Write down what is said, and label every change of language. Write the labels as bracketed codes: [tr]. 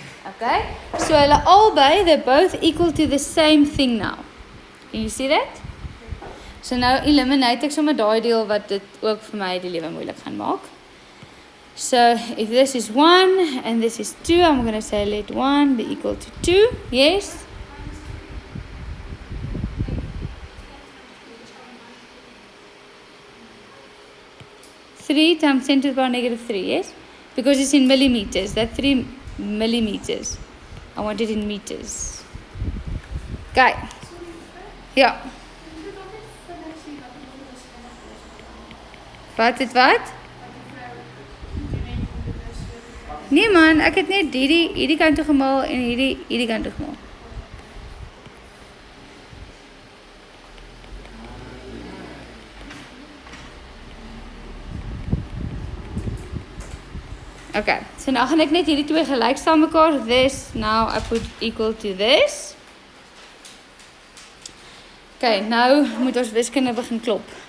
[en] Okay, so [af] hulle albei, [en] they're both equal to the same thing now. Can you see that? [af] So nou eliminate ek sommer daai deel wat dit ook vir my die lewe moeilik gaan maak. [en] So if this is 1 and this is 2, I'm going to say let 1 be equal to 2. Yes? Three times 10 to the power negative 3, yes? Because it's in millimeters. That's 3 millimeters. I want it in meters. Okay. Yeah. [af] Wat? Nee man, ek het net hierdie kant toe gemaal en hierdie kant toe gemaal. Okay, so nou gaan ek net hierdie twee gelijk staan mekaar. [en] This, now I put equal to this. [af] Okay, nou moet ons wiskunde begin klop.